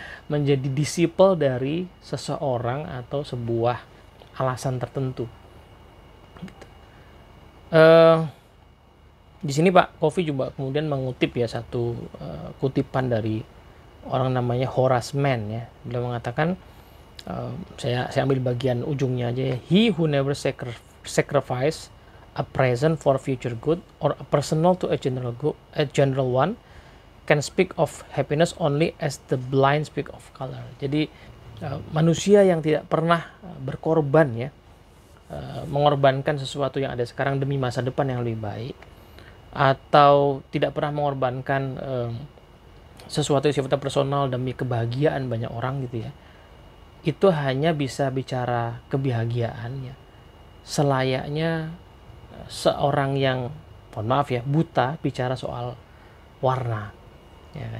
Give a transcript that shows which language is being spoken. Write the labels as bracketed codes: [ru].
[id] Menjadi disciple dari seseorang atau sebuah alasan tertentu. Gitu. Di sini Pak Kofi juga kemudian mengutip ya satu kutipan dari orang namanya Horace Mann ya. Beliau mengatakan, saya ambil bagian ujungnya aja ya. [en] He who never sacrifice a present for future good or a personal to a general one can speak of happiness only as the blind speak of color. [id] Jadi manusia yang tidak pernah berkorban ya, mengorbankan sesuatu yang ada sekarang demi masa depan yang lebih baik, atau tidak pernah mengorbankan sesuatu yang sifatnya personal demi kebahagiaan banyak orang gitu ya, itu hanya bisa bicara kebahagiaan ya selayaknya seorang yang, mohon maaf ya, buta bicara soal warna ya.